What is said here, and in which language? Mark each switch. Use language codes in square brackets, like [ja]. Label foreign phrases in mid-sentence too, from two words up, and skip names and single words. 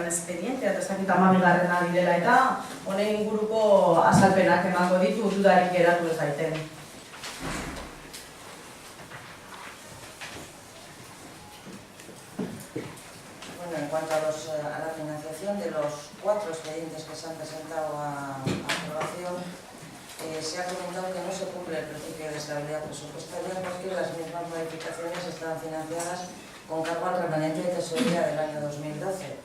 [eu] espedientea eta ez dakit 12. direla eta honen inguruko azalpenak emango ditu dudarik geratu ez daiten. [es] En cuanto a la financiación de los 4 expedientes que se han presentado a aprobación, se ha comentado que no se cumple el principio de estabilidad presupuestaria porque las mismas modificaciones están financiadas con cargo al remanente de tesorería del año 2012.